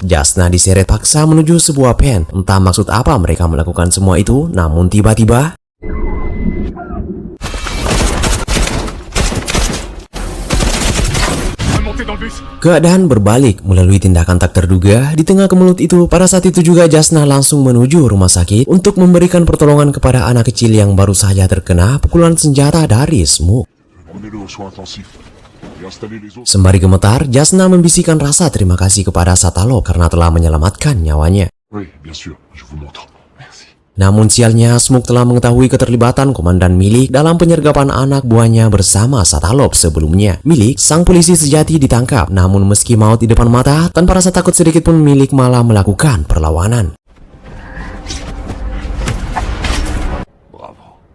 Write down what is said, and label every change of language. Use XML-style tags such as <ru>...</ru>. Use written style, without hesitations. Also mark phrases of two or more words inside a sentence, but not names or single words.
<id>Jasna diseret paksa menuju sebuah pen. Entah maksud apa mereka melakukan semua itu, namun tiba-tiba keadaan berbalik melalui tindakan tak terduga. Di tengah kemelut itu, pada saat itu juga Jasna langsung menuju rumah sakit untuk memberikan pertolongan kepada anak kecil yang baru saja terkena pukulan senjata dari Smoke.</id> <fr>Emmenez-le aux soins intensifs. Et installez les autres.</fr> <id>Sembari gemetar, Jasna membisikkan rasa terima kasih kepada Satalov karena telah menyelamatkan nyawanya.</id> <fr>Oui, bien sûr, je vous montre. Merci.</fr> <id>Namun sialnya, Smoke telah mengetahui keterlibatan Komandan Milik dalam penyergapan anak buahnya bersama Satalov sebelumnya. Milik, sang polisi sejati, ditangkap, namun meski maut di depan mata, tanpa rasa takut sedikit pun Milik malah melakukan perlawanan. Bravo.</id>